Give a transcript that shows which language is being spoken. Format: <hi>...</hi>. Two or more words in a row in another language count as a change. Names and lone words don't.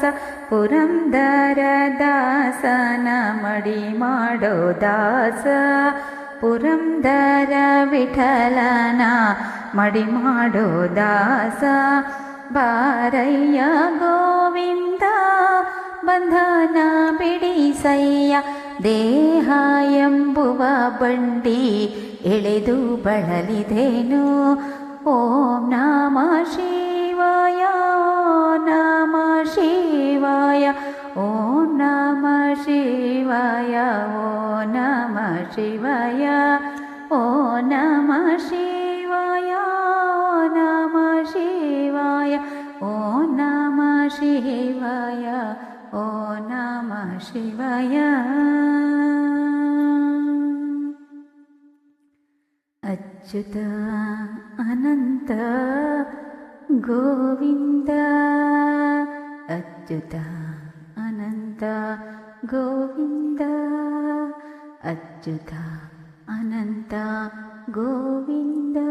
<kn>ಪುರಂದರ ದಾಸನ ಮಡಿ ಮಾಡೋ ದಾಸ, ಪುರಂದರ ವಿಠಲನ ಮಡಿ ಮಾಡೋ ದಾಸ. ಬಾರಯ್ಯ ಗೋವಿಂದ ಬಂಧನ ಬಿಡಿಸಯ್ಯ, ದೇಹ ಎಂಬುವ ಬಂಡಿ ಎಳೆದು ಬಳಲಿದೆನು.</kn> <sa>ಓಂ ನಮಃ ಶಿವಾಯ, ಓಂ ನಮಃ ಶಿವಾಯ, ಓಂ ನಮಃ ಶಿವಾಯ, ಓಂ ನಮಃ ಶಿವಾಯ, ಓಂ ನಮಃ ಶಿವಾಯ, ಓಂ ನಮಃ ಶಿವಾಯ, ಓಂ ನಮಃ ಶಿವಾಯ, ಓಂ ನಮಃ ಶಿವಾಯ.</sa> <kn>ಅಚ್ಯುತ ಅನಂತ ಗೋವಿಂದ, ಅಚ್ಯುತ ಅನಂತ ಗೋವಿಂದ, ಅಚ್ಯುತ ಅನಂತ ಗೋವಿಂದ.</kn>